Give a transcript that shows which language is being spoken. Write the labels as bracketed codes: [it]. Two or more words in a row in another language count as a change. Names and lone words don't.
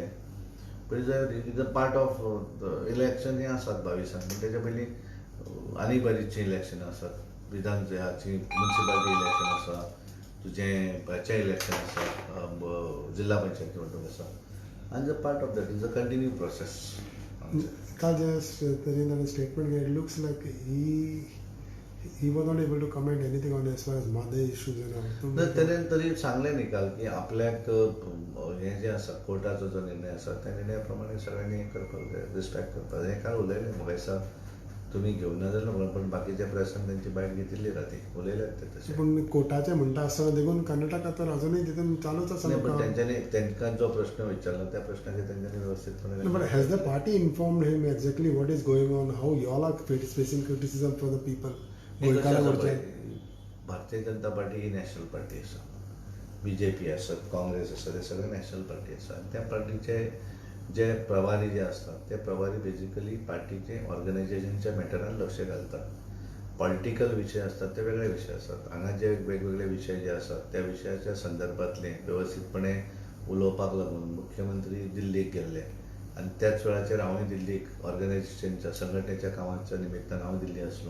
[kok] पण [en] is a part of election [kok] हे आसात 22 पण तेच्या पयलीं आनी बरीचशीं इलेक्शनां आसात. विधानसभाची म्युनिसिपालिटी इलेक्शन आसा, तुजें हाचें इलेक्शन आसा, जिल्हा पंचायती वेंचणूक आसा, आनी [en] the part of that is a continue process. [kok] काल जे तरेन स्टेटमेंट [en] It looks like he was not able to comment anything on as far as Mhadei issues [kok] तेणेन तरी सांगलें न्ही काल की आपल्याक हें जें आसा कोर्टाचो जो निर्णय आसा त्या निर्णया प्रमाणे सगळ्यांनी हें करपाक जाय, रिस्पेक्ट करपाक जाय. हें काल उलयलें म्हाका दिसता, तुमी घेवं ना जाल्यार म्हणून, पण बाकीच्या प्रेसान तेंची बायट घेतिल्ली राती उलयल्यात ते तशें. पण कोर्टाचें म्हणटा आसतना देखून कर्नाटका तर अजुनूय तितून चालूच आसा. पण तेंच्यांनी तांकां जो प्रश्न विचारला त्या प्रश्नाचेर तेंच्यांनी व्यवस्थीतपणे. [en] But has the party informed him exactly what is going on, how you all are facing criticism from the people? [kok] भारतीय जनता पार्टी ही [en] national party [kok] आसा, BJP आसत, काँग्रेस आसत, हे सगळे [en] national party [kok] आसा. त्या पार्टीचे जे प्रभारी जे असतात ते प्रभारी बेजिकली पार्टीचे ऑर्गनायझेशनच्या मॅटरान लक्ष घालतात. पॉलिटिकल विशय असतात ते वेगळे विशय असतात. हांगा जे वेगवेगळे विशय जे असतात त्या विशयाच्या संदर्भातले व्यवस्थितपणे उलोवपाक लागून मुख्यमंत्री दिल्लीक गेल्ले आनी त्याच वेळाचेर हांवूय दिल्लीक ऑर्गनायझेशनच्या संघटनेच्या कामाच्या निमित्तान हांव दिल्ली आसलो.